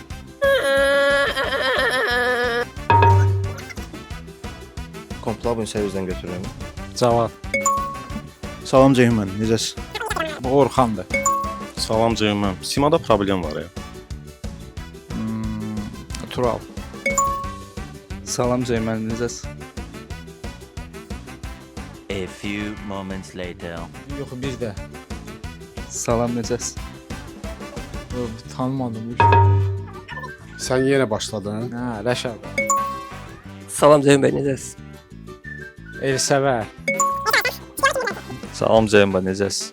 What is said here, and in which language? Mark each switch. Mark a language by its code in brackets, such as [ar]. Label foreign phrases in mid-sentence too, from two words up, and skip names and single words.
[az] Kompla bunu sərvizdən götürürəm. Cavad. Salam Ceyhun müəllim, necəsiz? Bu Orxandır. Salam Ceyhun müəllim. Simada problem var ya. Tural. Salam Ceyhun müəllim, necəsiz? [en] A few moments later. [az] Yox, bir də. Salam, necəsiz? Tanımadım. Sən yenə başladın. Hə, Rəşad. Salam Ceyhun bəy, necəsiz? Elsəvər. Salam Ceyhun bəy, necəsiz?